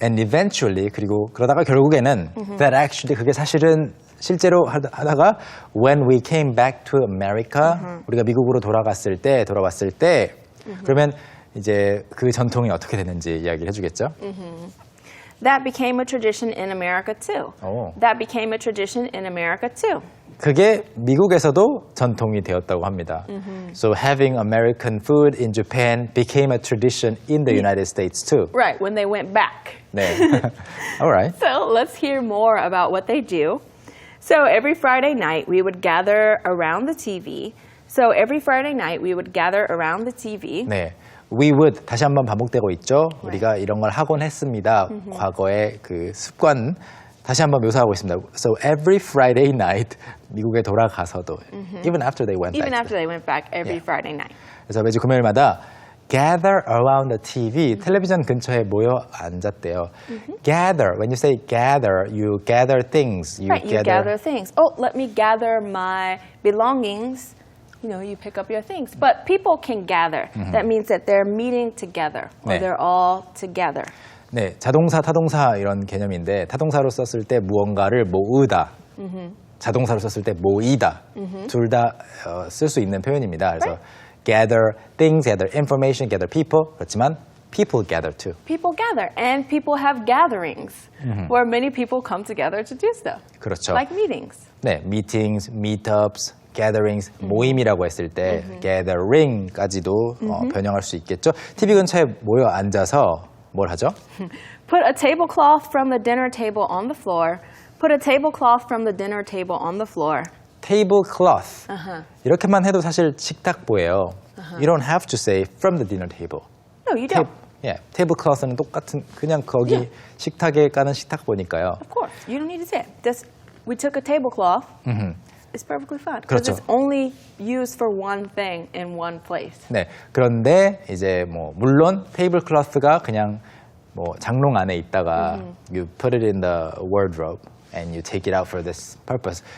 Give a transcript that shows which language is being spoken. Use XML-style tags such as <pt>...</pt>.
<en>And eventually,</en> <ko>그리고 그러다가 결국에는</ko> <en>that actually,</en> <ko>그게 사실은 실제로 하다가</ko> <en>when we came back to America,</en> <ko>우리가 미국으로 돌아왔을 때 그러면 이제 그 전통이 어떻게 됐는지 이야기를 해주겠죠?</ko> <en>That became a tradition in America too.</en> <ko>오.</ko> <en>That became a tradition in America too.</en> <ko>그게 미국에서도 전통이 되었다고 합니다.</ko> <en>So having American food in Japan became a tradition in the United States too. Right, when they went back.</en> <ko>네.</ko> <en>Alright. So let's hear more about what they do. So every Friday night we would gather around the TV. So every Friday night we would gather around the TV.</en> <ko>네. We would 다시 한번 반복되고 있죠. 우리가 이런 걸 하곤 했습니다. 과거의 그 습관 다시 한번 묘사하고 있습니다.</ko> <en>So every Friday night</en> <ko>미국에 돌아가서도</ko> <en>even after they went Even back. after they went back every Yeah. Friday night.</en> <ko>그래서 매주 금요일마다</ko> <en>gather around the TV</en> <ko>텔레비전 근처에 모여 앉았대요.</ko> <en>Gather when you say gather you gather things. You Right, you gather things. Oh, let me gather my belongings. You know, you pick up your things. But people can gather. That means that they're meeting together or</en> <ko>네.</ko> <en>they're all together.</en> <ko>네, 자동사, 타동사 이런 개념인데 타동사로 썼을 때 무언가를 모으다. 자동사로 썼을 때 모이다. 둘 다 쓸 수 있는 표현입니다. 그래서</ko> <en>gather things, gather information, gather people.</en> <ko>그렇지만</ko> <en>people gather too. People gather and people have gatherings where many people come together to do stuff.</en> <ko>그렇죠.</ko> <en>Like meetings.</en> <ko>네, meetings, meetups, gatherings, 모임이라고 했을 때 gathering까지도 변형할 수 있겠죠. TV 근처에 모여 앉아서 뭘 하죠?</ko> <en>Put a tablecloth from the dinner table on the floor. Put a tablecloth from the dinner table on the floor. tablecloth.</en> <ko>이렇게만 해도 사실 식탁보예요.</ko> <en>You don't have to say from the dinner table. No, you don't.</en> <ko>tablecloth는 똑같은 그냥 거기 식탁에 까는 식탁보니까요.</ko> <en>Of course, you don't need to say it. Just, we took a tablecloth. It's perfectly fine because</en> <ko>그렇죠.</ko> <en>it's only used for one thing in one place.</en> <ko>네. 그런데 이제 뭐 물론 테이블클로스가 그냥 뭐 장롱 안에 있다가</ko> <en>you put it in the wardrobe and you take it out for this purpose.</en>